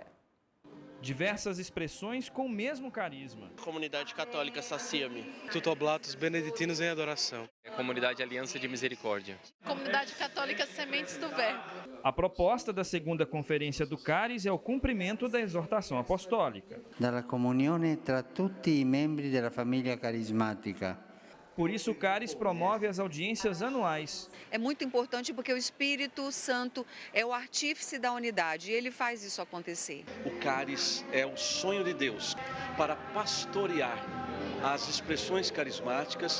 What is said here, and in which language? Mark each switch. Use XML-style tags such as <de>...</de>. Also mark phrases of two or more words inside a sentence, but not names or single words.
<pt>Diversas expressões com o mesmo carisma. Comunidade Católica Sacia-me. Tutoblatos Beneditinos em Adoração. Comunidade Aliança de Misericórdia. Comunidade Católica Sementes do Verbo. A proposta da segunda conferência do Caris é o cumprimento da exortação apostólica.</pt> <it>Dalla comunione tra tutti i membri della famiglia carismatica.</it> <pt>Por isso, o Caris promove as audiências anuais. É muito importante porque o Espírito Santo é o artífice da unidade e ele faz isso acontecer. O Caris é o sonho de Deus para pastorear as expressões carismáticas.</pt>